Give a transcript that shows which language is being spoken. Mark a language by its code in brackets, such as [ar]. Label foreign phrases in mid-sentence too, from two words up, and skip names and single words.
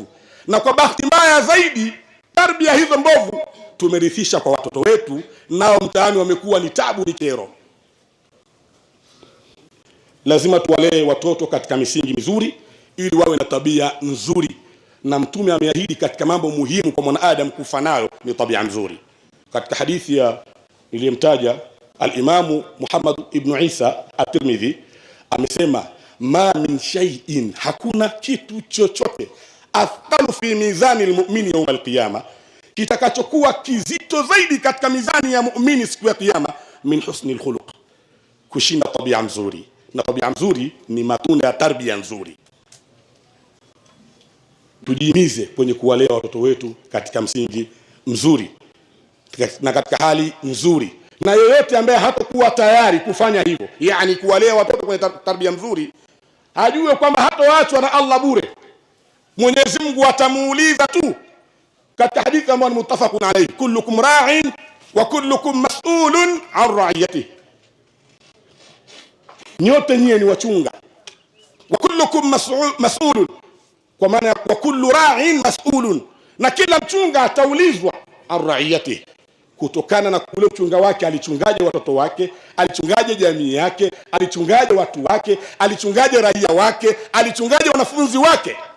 [sw] Na kwa bahati mbaya zaidi, tarbia hizo mbovu tumerithisha kwa watoto wetu, nao mtaani wamekuwa ni tabu, ni kero. Lazima tuwalee watoto katika misingi mizuri ili wawe na tabia nzuri, na Mtume ameahidi katika mambo muhimu kwa mwanadamu kufa nayo ni tabia nzuri. Katika hadithi ya niliyemtaja al-Imamu Muhammad ibn Isa at-Tirmidhi amesema, [ar] ما من شيء, [sw] hakuna kitu chochote, [ar] أثقل في ميزان المؤمن يوم القيامة, [sw] kitakachokuwa kizito zaidi katika mizani ya muumini siku ya kiyama, [ar] من حسن الخلق, [sw] kushinda tabia nzuri. Na tabia nzuri ni matunda ya tarbia nzuri. Tujihimize kwenye kuwalea watoto wetu katika msingi mzuri na katika hali nzuri, na yeyote ambaye hatakuwa tayari kufanya hivyo, yani kuwalea watoto kwenye tarbia nzuri, ajue kwamba hatoachwa na Allah bure. Mwenyezi Mungu atamuuliza tu, katika hadithi ambayo ni [ar] متفق عليه, كلكم راع وكلكم مسؤول عن رعيته, [sw] nyote nyie ni wachunga, [ar] وكلكم مسؤول, [sw] kwa maana [ar] وكل راع مسؤول, [sw] na kila mchunga ataulizwa [ar] عن رعيته, [sw] kutokana na kule uchunga wake, alichungaje watoto wake, alichungaje jamii yake, alichungaje watu wake, alichungaje raia wake, alichungaje wanafunzi wake.